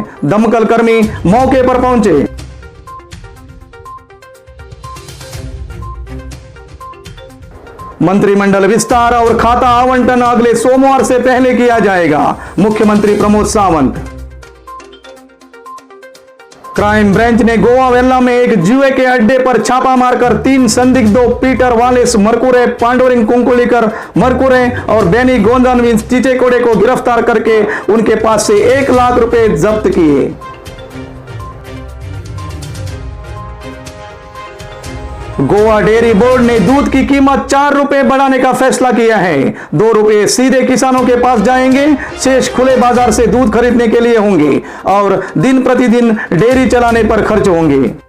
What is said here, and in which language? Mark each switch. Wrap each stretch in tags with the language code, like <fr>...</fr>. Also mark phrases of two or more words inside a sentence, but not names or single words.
<hi>दमकल कर्मी मौके पर पहुंचे। मंत्रिमंडल विस्तार और खाता आवंटन अगले सोमवार से पहले किया जाएगा, मुख्यमंत्री प्रमोद सावंत। क्राइम ब्रांच ने गोवा वेल्ला में एक जुए के अड्डे पर छापा मारकर 3 संदिग्धों पीटर वालेस मरकुरे, पांडोरिंग कुंकुलिकर मरकुरे और बेनी गोंदानविन चिचेकोड़े को गिरफ्तार करके उनके पास से 1 लाख रुपए जब्त किए। गोवा डेयरी बोर्ड ने दूध की कीमत 4 रुपए बढ़ाने का फैसला किया है। 2 रुपए सीधे किसानों के पास जाएंगे, शेष खुले बाजार से दूध खरीदने के लिए होंगे और दिन प्रतिदिन डेयरी चलाने पर खर्च होंगे।</hi>